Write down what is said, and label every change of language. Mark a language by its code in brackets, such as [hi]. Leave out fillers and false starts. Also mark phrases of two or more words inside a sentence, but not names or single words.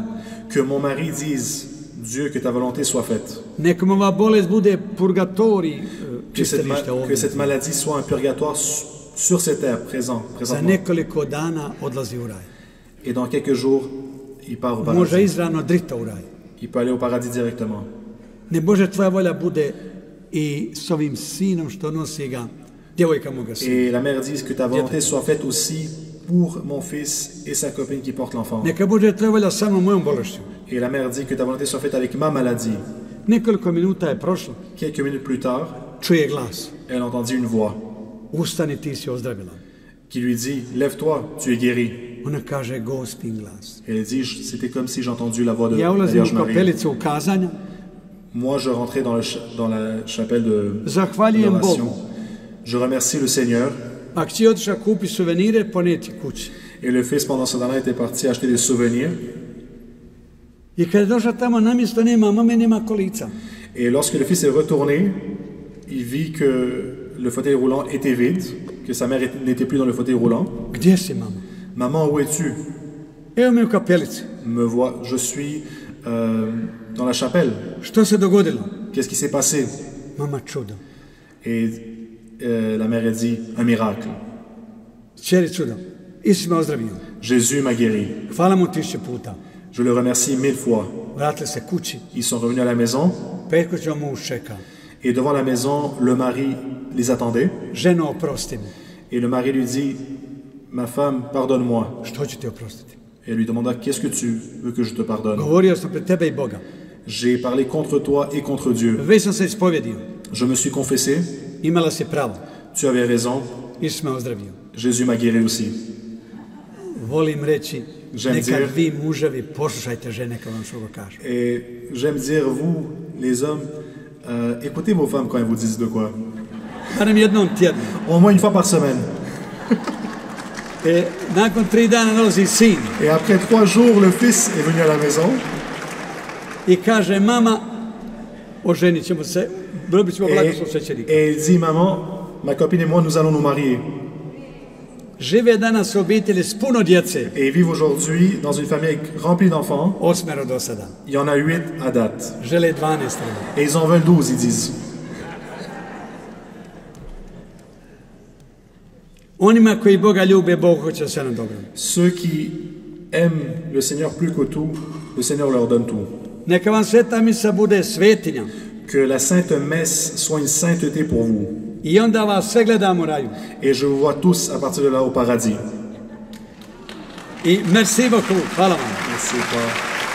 [fr] Que mon mari dise, Dieu, que ta volonté soit faite. [hr] Nekom ova bolest bude purgatorij [fr] Que cette, [hr] čistilišta [fr] que [hr] ovdje. [fr] cette maladie soit un purgatoire sur cette terre, [hr] Za [fr] présentement. [hr] nekoliko dana odlazi u raj. [fr] Et dans quelques jours, il part au [hr] Može [fr] paradis. [hr] izravno drita u raj. [fr] Il peut aller au paradis directement. [hr] Ne Bože, tvoja volja bude i s ovim sinom što nosi ga, djevojka moga sina. [fr] Et la mère dit que ta volonté soit faite aussi pour mon fils et sa copine qui porte l'enfant. [hr] Neka Bože, tvoja volja sa mnom mojom bolešću. [fr] Et la mère dit que ta volonté soit faite avec ma maladie. [hr] Nekoliko minuta je prošlo, [fr] Quelques minutes plus tard, [hr] čuje glas. [fr] elle entendit une voix [hr] Ustani, ti si ozdravila. [fr] qui lui dit, lève-toi, tu es guéri. [hr] Ona kaže, Gospin glas. [fr] Et elle dit, c'était comme si j'ai entendu la voix de [hr] Ja [fr] la [hr] ulazim [fr] Vierge [hr] u [fr] Marie. [hr] kapelicu ukazanja, [fr] Moi, je rentrais dans la chapelle de [hr] zahvaljujem [fr] l'adoration. [hr] Bogu. [fr] Je remercie le Seigneur. [hr] A kći je otišla kupi suvenire, poneti kući. [fr] Et le fils, pendant ce temps-là, était parti acheter des souvenirs. [hr] I kad je došla tamo, na mjesto nema mame, nema kolica. [fr] Et lorsque le fils est retourné, il vit que le fauteuil roulant était vide, que sa mère n'était plus dans le fauteuil roulant. [hr] Gdje si, mama? [fr] Maman, où es-tu? [hr] Evo me u kapelici. [fr] Me vois, je suis dans la chapelle. [hr] Što se dogodilo? [fr] Qu'est-ce qui s'est passé? [hr] Mama, čudo. [fr] Et la mère a dit, un miracle. [hr] Čeri, čudo. Isus me ozdravio. [fr] Jésus m'a guéri. [hr] Hvala mu 1000 puta. [fr] Je le remercie 1000 fois. [hr] Vratili se kući. [fr] Ils sont revenus à la maison. [hr] Petko će muž čeka. [fr] Et devant la maison, le mari les attendait. [hr] Ženo, oprosti mi. [fr] Et le mari lui dit, ma femme, pardonne-moi. [hr] Što ću ti oprostiti? [fr] Et elle lui demanda, qu'est-ce que tu veux que je te pardonne? [hr] Govorio sam pred tebe i Boga. [fr] J'ai parlé contre toi et contre Dieu. [hr] Već sam se ispovjedio. [fr] Je me suis confessé. [hr] Imala si pravo. [fr] Tu avais raison. [hr] Isus me ozdravio. [fr] Jésus m'a guéri aussi. [hr] Volim reći, [fr] J'aime [hr] neka [fr] dire- [hr] vi muževi poslušajte žene kad vam što kaže. [fr] Et j'aime dire, vous, les hommes, écoutez vos femmes quand elles vous disent de quoi. [hr] Barem jednom tjedno. [fr] Au moins une fois par semaine. [hr] Nakon 3 dana dolazi sin [fr] Et après 3 jours, le fils est venu à la maison. [hr] i kaže, mama, oženit ćemo se, dobit ćemo blagoslov [fr] Et [hr] svećenika. [fr] il dit, maman, ma copine et moi, nous allons nous marier. [hr] Žive danas u obitelji s puno djece, [fr] Et ils vivent aujourd'hui dans une famille remplie d'enfants. [hr] 8 do sada. [fr] Il y en a 8 à date. [hr] Žele 12 treba. [fr] Et ils en veulent 12, ils disent. [hr] Onima koji Boga ljube, Bog hoće da se nam dobro. [fr] Ceux qui aiment le Seigneur plus que tout, le Seigneur leur donne tout. [hr] Neka vam sveta misa bude svetinja. [fr] Que la Sainte Messe soit une sainteté pour vous. [hr] I onda vas sve gledam u raju. [fr] Et je vous vois tous à partir de là au paradis. I merci beaucoup. [hr] Hvala vam. [fr] Merci, Père.